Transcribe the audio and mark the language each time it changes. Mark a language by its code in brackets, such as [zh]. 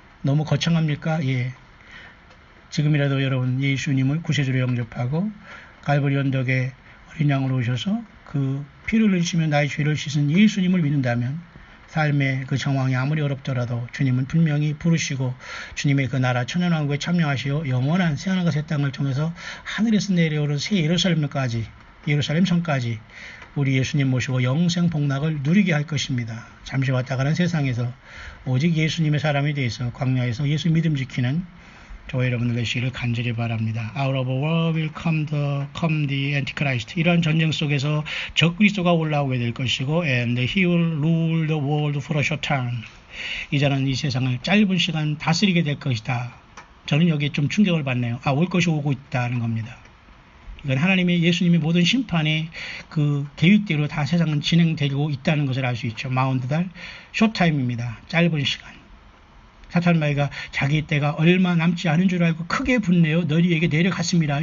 [ko] 너무 거창합니까? 예. 지금이라도 여러분 예수님을 구세주로 영접하고 갈보리 언덕에 어린 양으로 오셔서 그 피를 흘리시며 나의 죄를 씻은 예수님을 믿는다면 삶의 그 정황이 아무리 어렵더라도 주님은 분명히 부르시고 주님의 그 나라 천연왕국에 참여하시어 영원한 새하늘과 새 땅을 통해서 하늘에서 내려오는 새 예루살렘까지 예루살렘 성까지 우리 예수님 모시고 영생 복락을 누리게 할 것입니다. 잠시 왔다 가는 세상에서 오직 예수님의 사람에 대해서 광야에서 예수 믿음 지키는 저와 여러분들 되시기를 간절히 바랍니다. [en] Out of a war will come the Antichrist. [ko] 이러한 전쟁 속에서 적그리스도가 올라오게 될 것이고 [en] and he will rule the world for a short time. [ko] 이자는 이 세상을 짧은 시간 다스리게 될 것이다. 저는 여기에 좀 충격을 받네요. 올 것이 오고 있다는 겁니다. 이건 하나님의 예수님의 모든 심판의 그 계획대로 다 세상은 진행되고 있다는 것을 알 수 있죠. 마운드달 쇼타임입니다. 짧은 시간. 사탄 마귀가 자기 때가 얼마 남지 않은 줄 알고 크게 분내어 너희에게 내려갔습니다.